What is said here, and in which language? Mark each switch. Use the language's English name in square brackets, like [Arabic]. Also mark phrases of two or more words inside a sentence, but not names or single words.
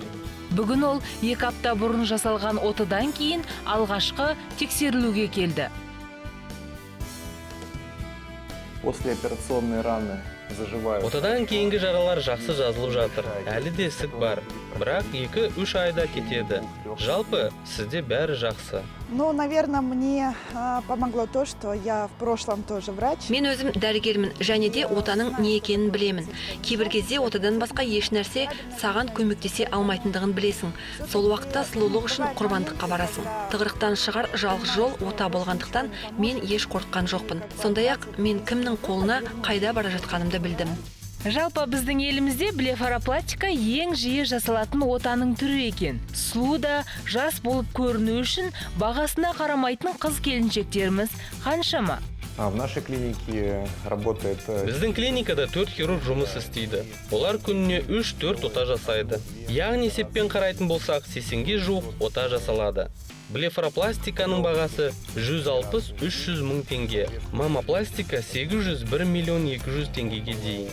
[Kazakh] Бүгін ол 2 апта бұрын жасалған отадан кейін алғашқы тексерілуге келді. [Russian] Послеоперационные раны заживают. [Kazakh] Отадан кейінгі жаралар жақсы жазылып жатыр. Әлі де ісік бар. Бірақ 2-3 айда кетеді. Жалпы, сізде бәрі жақсы. [Russian] Ну, наверное, мне помогло то, что я в прошлом тоже врач. [Kazakh] Мен өзім дәрігермін, және де отаның не екенін білемін. Кейбір кезде отадан басқа еш нәрсе саған көмектесе алмайтындығын білесің. Сол уақытта сұлулық үшін құрбандыққа барасың. Тығырықтан шығар жалғыз жол ота болғандықтан мен еш қорыққан жоқпын. Сондай-ақ мен кімнің қолына қайда бара жатқанымды білдім. Жалпы біздің елімізде блефаропластика ең жиі жасалатын отаның түрі екен. Сұлу да жас болып көріну үшін бағасына қарамайтын қыз келіншектеріміз қаншама. [Russian] В нашей клинике работает... [Kazakh] Біздің клиникада 4 хирург жұмыс істейді. Олар күніне 3-4 ота жасайды. Яғни есеппен қарайтын болсақ, 80-ге жуық ота жасалады. Блефаропластиканың бағасы 160-300 мың теңге. Мамопластика 800-1 миллион 200 теңгеге дейін.